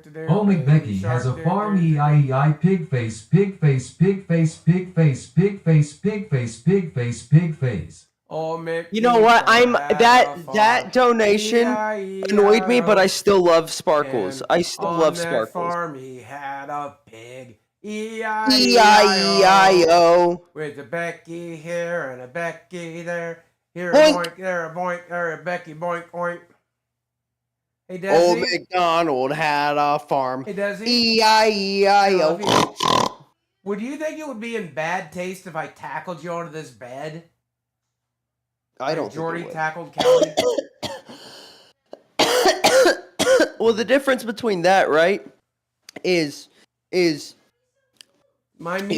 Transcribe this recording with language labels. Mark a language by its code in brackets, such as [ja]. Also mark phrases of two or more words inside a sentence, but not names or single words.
[en] Oh, McBecky has a farm E-I-E-I pig face, pig face, pig face, pig face, pig face, pig face, pig face, pig face. Oh, Mick. You know what? That donation annoyed me, but I still love Sparkles. I still love Sparkles. Farm, he had a pig. E-I-E-I-O. With a Becky here and a Becky there. Here Boink. a boink, there a boink, there a Becky boink, boink. Hey, Desi. Old MacDonald had a farm. Hey, Desi. E-I-E-I-O. Would you think it would be in bad taste if I tackled you onto this bed? I don't think it Jordy would. tackled Kelly. Well, the difference between that, right, is My me